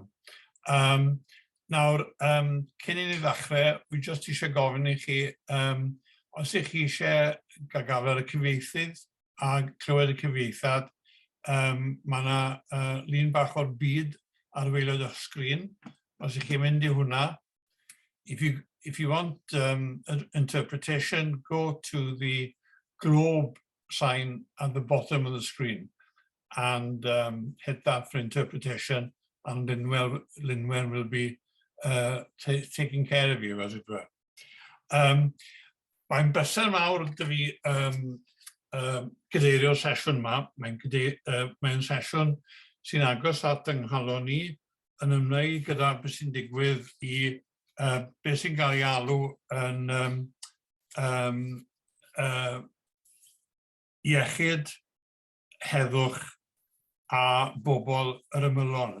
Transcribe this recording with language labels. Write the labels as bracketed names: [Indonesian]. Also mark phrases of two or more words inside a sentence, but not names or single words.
[Welsh] Nawr, cyn I ni ddechrau, dwi jyst eisiau gofyn I chi, os ych chi eisiau gael gafel y cyfieithydd a clywed y cyfieithad, mae yna lun bach o'r byd ar waelod o'ch sgrin. Os ych chi'n mynd I hwnna, [English] if you want interpretation, go to the globe sign at the bottom of the screen and hit that for interpretation, and Linwen will be taking care of you, as it were. [Welsh] Mae'n bleser mawr dy fi gydeirio'r sesiwn yma. Mae'n sesiwn sy'n agos at yng nghalon ni yn ymwneud gyda beth sy'n digwydd I beth sy'n cael ei alw yn iechyd, heddwch a bobl yr ymylon.